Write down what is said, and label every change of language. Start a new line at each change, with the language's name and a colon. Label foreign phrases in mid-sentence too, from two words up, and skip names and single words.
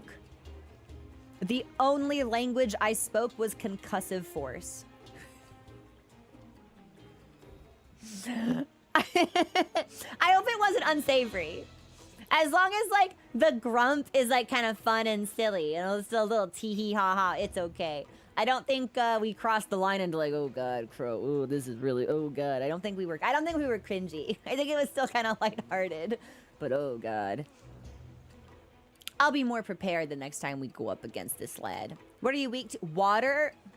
English: The only language I spoke was concussive force. I hope it wasn't unsavory. As long as, like, the grump is, like, kind of fun and silly, and it's a little tee-hee-ha-ha, it's okay. I don't think we crossed the line into, like, oh god, Crow, oh, this is really, oh god. I don't think we were cringy. I think it was still kind of lighthearted, but oh god. I'll be more prepared the next time we go up against this lad. What are you weak to? Water?